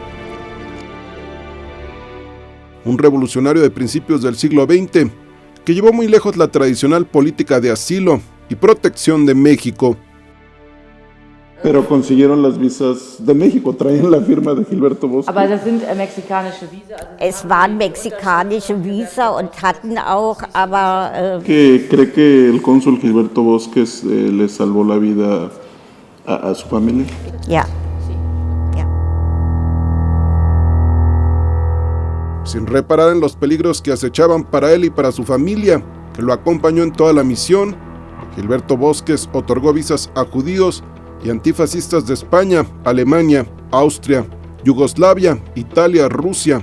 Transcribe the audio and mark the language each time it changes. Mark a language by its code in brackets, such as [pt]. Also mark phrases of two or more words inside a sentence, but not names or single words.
[es] Un revolucionario de principios del siglo XX que llevó muy lejos la tradicional política de asilo y protección de México. Pero consiguieron las visas de México, traían la firma de Gilberto Bosques. [de] Aber das sind mexikanische Visa. Es waren mexikanische Visa und hatten auch, aber... [es] ¿Cree que el cónsul Gilberto Bosques le salvó la vida a su familia? [de] Ja. Ja. [es] Sin reparar en los peligros que acechaban para él y para su familia, que lo acompañó en toda la misión, Gilberto Bosques otorgó visas a judíos y antifascistas de España, Alemania, Austria, Yugoslavia, Italia, Rusia.